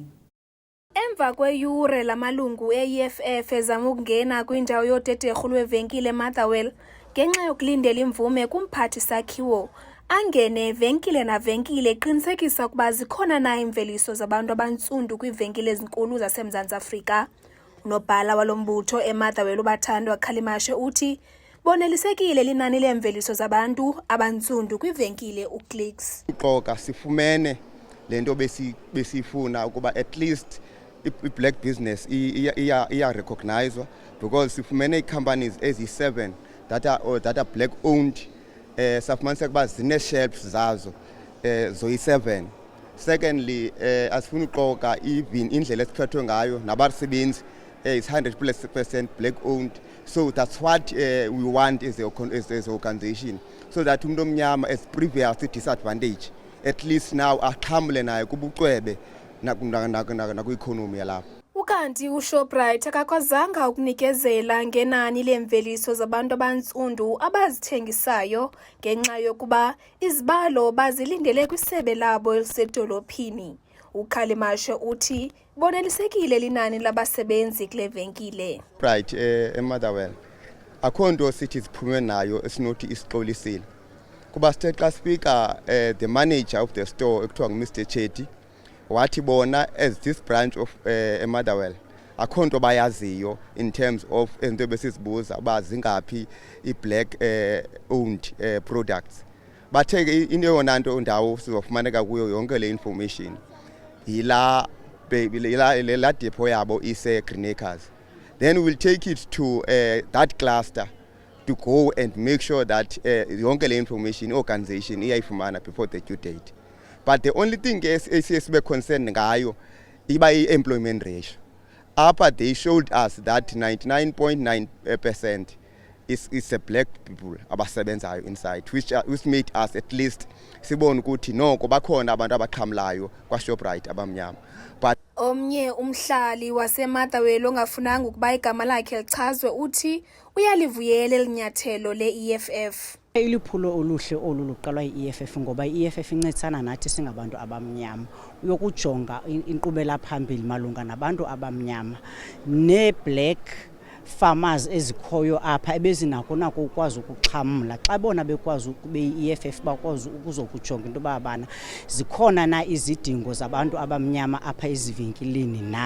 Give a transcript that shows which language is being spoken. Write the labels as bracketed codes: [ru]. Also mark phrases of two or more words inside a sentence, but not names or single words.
[xh] Emva kweyure lamalungu e-EFF ezama ukungena kwindawo yodederhu lweevenkile eMotherwell ngenxa yokulindela imvume kumphathi sakhiwo, angene venkile navenkile eqinisekisa ukuba zikhona na iimveliso zabantu abantsundu kwiivenkile ezinkulu zaseMzantsi Afrika. Unobhala walo mbutho eMotherwell uBathandwa Khalimashe uthi bonelisekile linani leemveliso zabantu abantsundu kwivenkile uClicks. Uqoka sifumene lento besifuna ukuba [en] at least [xh] i- [en] black business [xh] iya [en] recognized because [xh] sifumene companies ezi7 [en] that are black owned. [xh] Safumanisa ukuba zine-shelves zazo zoyi7. Secondly, asifuna uqoka even indlela esiphethwe ngayo nabasebenzi [en] is 100% black owned. So that's what we want as an organization, so that [xh] umuntu omnyama [en] as previous disadvantage at least now [xh] aqhamule nayo kubucwebe nakwi-economy yalapha. Ukanti uShoprite akakwazanga ukunikezela ngenani leemveliso zabantu abantsundu abazithengisayo ngenxa yokuba izibalo bazilindele kwisebe labo elisedolophini. uKhalimashe uthi bonelisekile linani labasebenzi kule venkile. Right, eMotherwell akho nto sithi siphume nayo esinothi isixolisile kuba sithe xa [en] speaker the manager of the store [xh] ekuthiwa nguMr Chetty wathi bona [en] as this branch of [xh] eMotherwell akho nto bayaziyo [en] in terms of [xh] into besizibuza uba zingaphi i- [en] black owned products. [xh] Bathe into yona nto ndawo sizofumaneka kuyo yonke le information yila depot yabo ise-Green Acres. [en] Then we'll take it to that cluster to go and make sure that [xh] yonke le [en] information organization iyayifumana before the due date. But the only thing sibe concerned [xh] ngayo iba [en] i-employment ratio. Upper they showed us that 99.9% is a black people abasebenzayo inside, which made us at least [xh] sibone ukuthi noko bakhona abantu abaqhamlayo kwaShoprite abamnyama. [en] But [xh] omnye umhlali waseMotherwell ongafunanga ukuba igama lakhe lichazwe uthi uyalivuyela elinyathelo le-EFF. Iliphulo oluhle oluqalwa yi-EFF ngoba i-EFF incedisana nathi singabantu abamnyama uyokujonga inkqubela phambili malunga nabantu abamnyama ne-black farmers ezikhoyo apha ebezinako ukwazi ukuxhamla xa bona bekwazi ukube i-EFF bakwazi ukuzokujonga into babana zikhona na izidingo zabantu abamnyama apha ezivenkilini na.